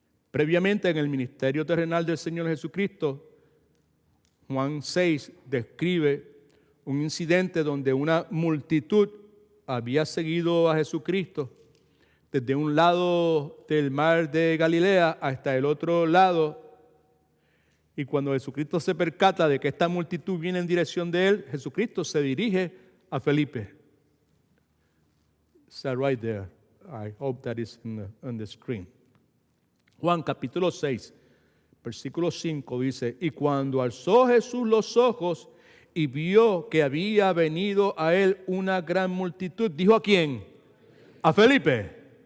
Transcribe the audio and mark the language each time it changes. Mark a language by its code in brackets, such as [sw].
[es] Previamente en el ministerio terrenal del Señor Jesucristo, Juan 6 describe un incidente donde una multitud había seguido a Jesucristo desde un lado del mar de Galilea hasta el otro lado. Y cuando Jesucristo se percata de que esta multitud viene en dirección de él, Jesucristo se dirige a Felipe. [en] It's right there. I hope that is on the screen. [es] Juan capítulo 6, versículo 5 dice, y cuando alzó Jesús los ojos y vio que había venido a él una gran multitud, ¿dijo a quién? A Felipe.